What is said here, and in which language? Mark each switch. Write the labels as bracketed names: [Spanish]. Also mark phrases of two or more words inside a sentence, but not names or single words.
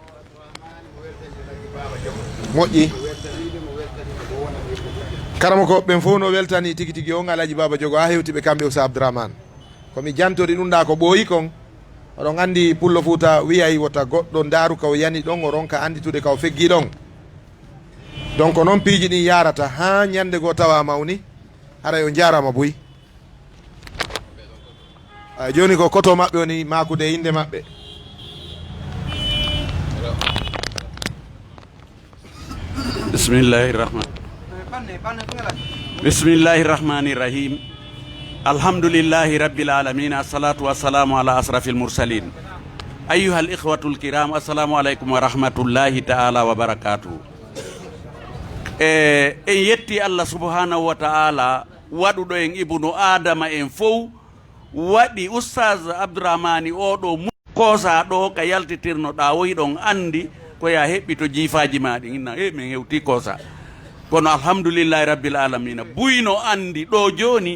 [Fula] moƴƴi karama ko ɓen fof no weltani tigi tigi on alaji baba jogo ha hewtiɓe kamɓe oustad abdourahmane komi jantori ɗum ɗa ko ɓooyi kon oɗon andi pullo fouta wiyay wota goɗɗo daaru kaw yani ɗon o ronka anditude kaw feggi ɗon donc noon piiji ɗin yarata ha ñande goo tawa mawni haray o jarama boyi joni ko koto maɓɓe woni makude inde maɓɓe. [Arabic] Bismillahirrahmanirrahim. الحمد لله رب العالمين. الصلاة والسلام على أشرف المرسلين. أيها الإخوة الكرام، السلام عليكم ورحمة الله تعالى وبركاته. [Fula] En yetti Allah [Arabic] سبحانه وتعالى [Fula] waɗuɗo en [Arabic] ابن آدم [Fula] en fof waɗi oustaz abdourahmani oɗo kosa ɗo ka yaltitirno ɗa woyi ɗon andi ko ya heɓɓi to jiifaji maɗi inna min hewti kosa kono [Arabic] الحمد لله رب العالمين [Fula] buyno andi ɗo joni